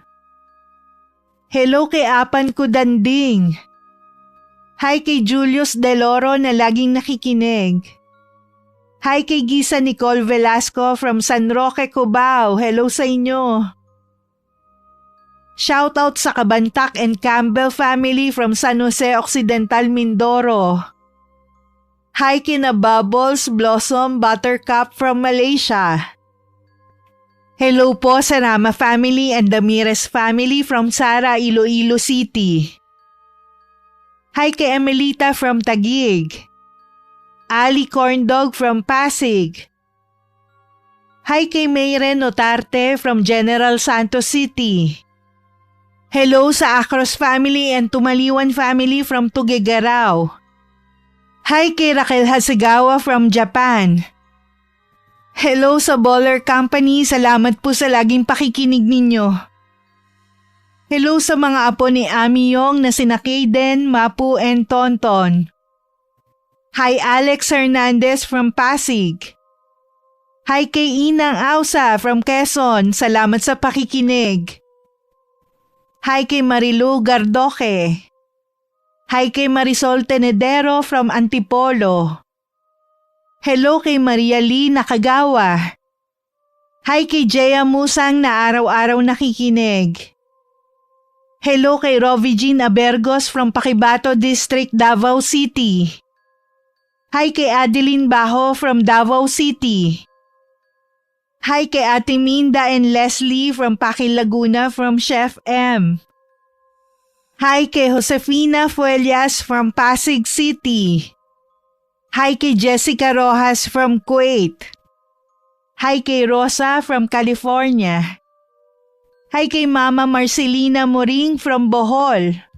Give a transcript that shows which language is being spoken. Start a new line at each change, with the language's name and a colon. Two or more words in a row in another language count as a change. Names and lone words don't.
Filipino: Hello kay Apan ko Danding. Hi kay Julius Deloro na laging nakikinig. Hi kay Gisa Nicole Velasco from San Roque, Cubao. Hello sa inyo. Shoutout sa Kabantak and Campbell family from San Jose Occidental, Mindoro. Hi kina Bubbles, Blossom, Buttercup from Malaysia. Hello po sa Rama family and Damirez family from Sara, Iloilo City. Hi kay Emelita from Taguig. Ali Corndog from Pasig. Hi kay Mayren Notarte from General Santos City. Hello sa Acros family and Tumaliwan family from Tuguegarao. Hi kay Raquel Hasegawa from Japan. Hello sa Baller Company, salamat po sa laging pakikinig ninyo. Hello sa mga apo ni Ami Yong na sina Kaden, Mapu and Tonton. Hi Alex Hernandez from Pasig. Hi kay Inang Ausa from Quezon, salamat sa pakikinig. Hi kay Marilu Gardoque. Hi kay Marisol Tenedero from Antipolo. Hello kay Maria Lee Nakagawa. Hi kay Jaya Musang na araw-araw nakikinig. Hello kay Rovi Jean Abergos from Paquibato District, Davao City. Hi kay Adeline Bajo from Davao City. Hi kay Ate Minda and Leslie from Pakil Laguna from Chef M. Hi kay Josefina Fuelias from Pasig City. Hi kay Jessica Rojas from Kuwait. Hi kay Rosa from California. Hi kay Mama Marcelina Moring from Bohol.